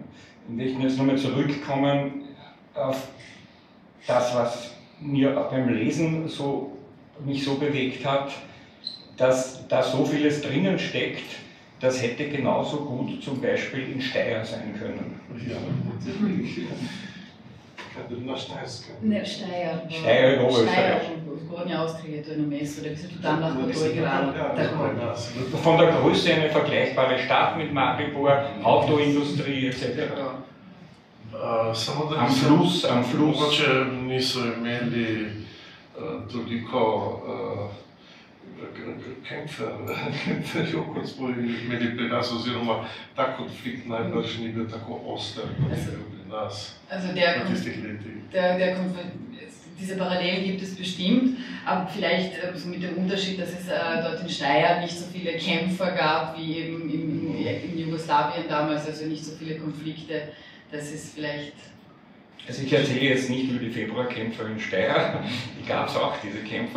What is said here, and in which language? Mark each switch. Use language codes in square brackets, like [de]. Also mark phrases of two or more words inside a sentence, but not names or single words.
[de] Ich möchte jetzt nochmal zurückkommen auf das, was mir beim Lesen mich so bewegt hat, dass da so vieles drinnen steckt. Das hätte genauso gut zum Beispiel in Steyr sein können. Ja, natürlich. Ne, Steyr. Steyr in Oberösterreich. [sl] Zgodnja Avstrija, to je na mestu, da bi se tudi tam lahko to igralo. [de] Von der Größe eine vergleichbare Stadt mit Maribor, Autoindustrie etc. Am Fluss. [sl] Mogoče niso imeli toliko kemperjev, kot smo imeli pri nas, oziroma ta konflikt najbrž ni bil tako oster, kot je bil pri nas v tistih letih. [de] Diese Parallelen gibt es bestimmt, aber vielleicht so mit dem Unterschied, dass es dort in Steyr nicht so viele Kämpfer gab wie eben in Jugoslawien damals, also nicht so viele Konflikte. Das ist vielleicht. Also ich erzähle jetzt nicht über die Februarkämpfer in Steyr, die gab es auch, diese Kämpfer.